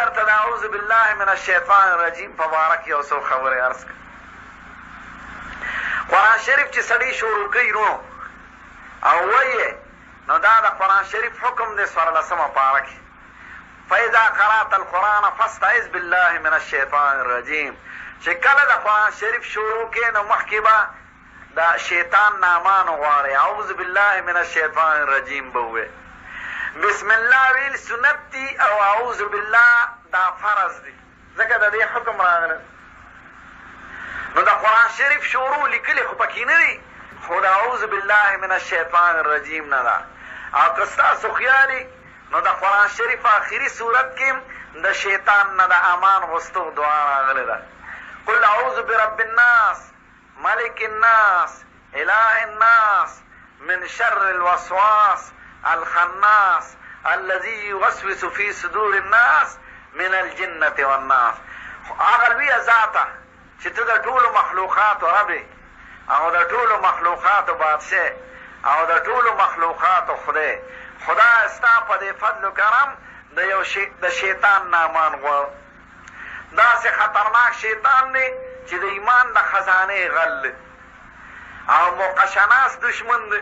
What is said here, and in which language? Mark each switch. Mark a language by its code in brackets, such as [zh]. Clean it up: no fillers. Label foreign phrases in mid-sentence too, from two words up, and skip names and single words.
[ar] اعوذ بالله من الشیطان الرجیم [ps] په باره کې یو څو خبرې عرض کړم. قرآن شریف چې سړی شروع کوي نو او وایي نو دا د قرآن شریف حکم دی 14مه پاره کې [ar] فاذا قرأت القرآن فاستعذ بالله من الشیطان الرجیم. [ps] چې کله د قرآن شریف شروع کې نو مخکې به د شیطان نامان غواړي [ar] اعوذ بالله من الشیطان الرجیم [ps] به ووایي. [ar] بسم الله [ps] ویل سنت دي او [ar] اعوذ بالله [ps] دا فرض دي ځکه د دې حکم راغلی. نو د قرآن شریف شروع لیکلي خو پکې نه دي خو د [ar] اعوذ بالله من الشیطان الرجیم [ps] نه ده. او که ستاسو خیالي نو د قرآن شریف آخري صورت کې د شیطان نه د امان غوښتو دعا راغلی ده. [ar] قل اعوذ برب الناس ملک الناس اله الناس من شر الوسواس الخناس الذي يوسوس في صدور الناس من الجنة والناس. [ps] هغه لویه ذاته چې ته د ټولو مخلوقاتو رب او د ټولو مخلوقاتو بادشاه او د ټولو مخلوقاتو خدای ستا په دې فضل و کرم د شیطان نامان غواړم. داسې خطرناک شیطان دی چې د ایمان د خزانې غل دی او موقشناس دشمن دی.